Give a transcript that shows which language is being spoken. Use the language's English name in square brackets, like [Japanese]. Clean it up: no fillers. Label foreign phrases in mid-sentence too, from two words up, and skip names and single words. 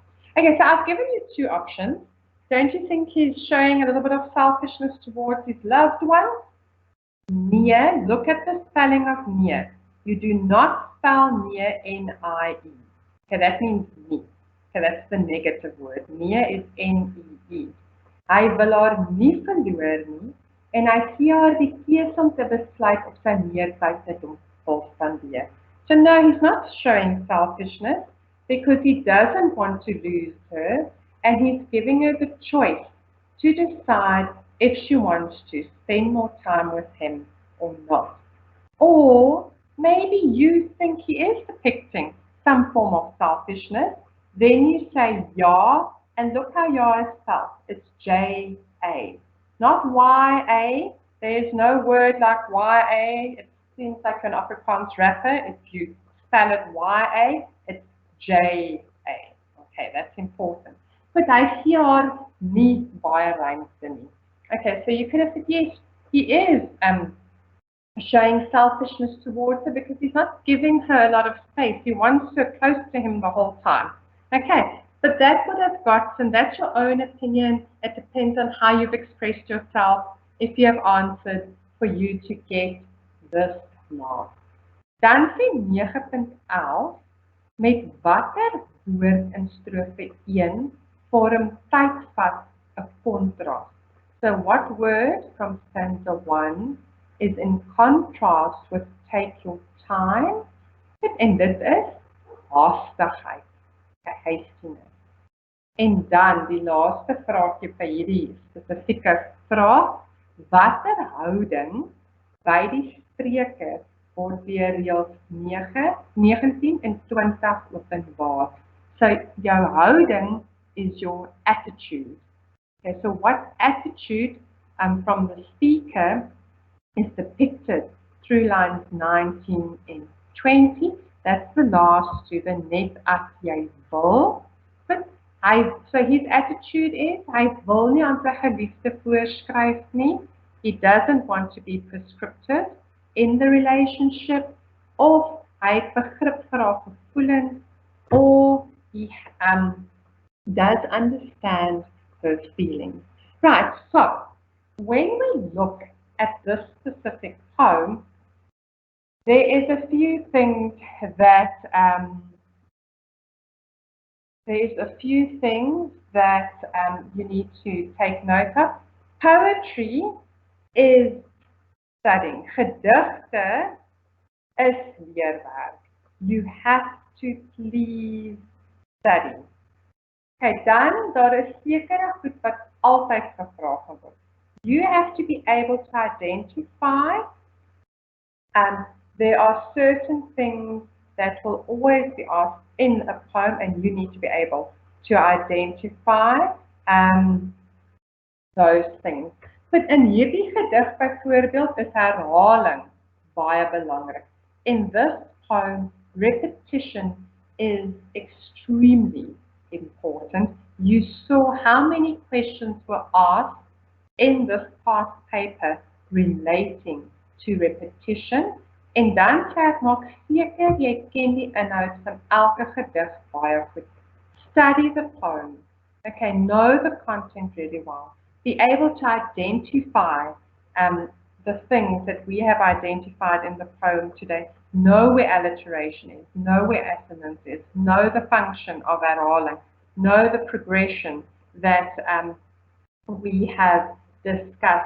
[English] Okay, so I've given you 2 options. Don't you think he's showing a little bit of selfishness towards his loved one? Nee, look at the spelling of nee. You do not spell nee, N-I-E. Okay, that means nie. Okay, that's the negative word. Nee is N-E-E. [Afrikaans] Hy wil haar nie verloor nie, en hy gee haar die keuse om te besluit of sy meer tyd met hom wil spandeer. [English] So no, he's not showing selfishness because he doesn't want to lose her, and he's giving her the choice to decide if she wants to spend more time with him or not. Or maybe you think he is depicting some form of selfishness. Then you say ja, and look how ja is spelled. It's J-A, not Y-A. There's no word like Y-A. It seems like an Afrikaans wrapper. If you spell it Y-A, it's J-A. Okay, that's important. [Afrikaans] But hy gee haar nie baie ruimte nie. [English] Okay, so you could have said, yes, he is showing selfishness towards her because he's not giving her a lot of space. He wants her close to him the whole time. Okay, but that would have gotten, that's your own opinion. It depends on how you've expressed yourself, if you have answered, for you to get this mark. [Afrikaans] Dan sê 9.11, met watter woord in strofe 1 vorm tydvat 'n kontras. [English] So what word from stanza 1 is in contrast with take your time? En dit is haastigheid, hastiness. En dan die laaste vraagje vir hierdie spesifieke vraag, watter houding by die spreker word deur reëls 9, 19 en 20 openbaar? [Afrikaans] So jou houding is [English] your attitude. Okay, so what attitude from the speaker is depicted through lines 19 and 20? That's the last to the net [Afrikaans] as jy wil. [English] But so his attitude is, [Afrikaans] hy wil nie aan sy geliefde voorskryf nie. [English] He doesn't want to be prescriptive in the relationship, [Afrikaans] of hy het begrip vir haar gevoelens, [English] or he does understand her feelings. Right, so when we look at this specific poem, there is a few things that you need to take note of. Poetry is studying. [Afrikaans] Gedigte is leerwerk. [English] You have to please study. [Afrikaans] Okay, dan daar is sekere goed wat altyd gevra gaan word. [English] You have to be able to identify there are certain things that will always be asked in a poem, and you need to be able to identify those things. [Afrikaans] But in hierdie gedig byvoorbeeld is herhaling baie belangrik. [English] In this poem, repetition is extremely important. You saw how many questions were asked in this past paper relating to repetition. [Afrikaans] En dan sê ek maak seker jy ken die inhoud van elke gedig baie goed. [English] Study the poem. Okay, know the content really well. Be able to identify the things that we have identified in the poem today. Know where alliteration is, know where assonance is, know the function of herhaling, know the progression that we have discussed.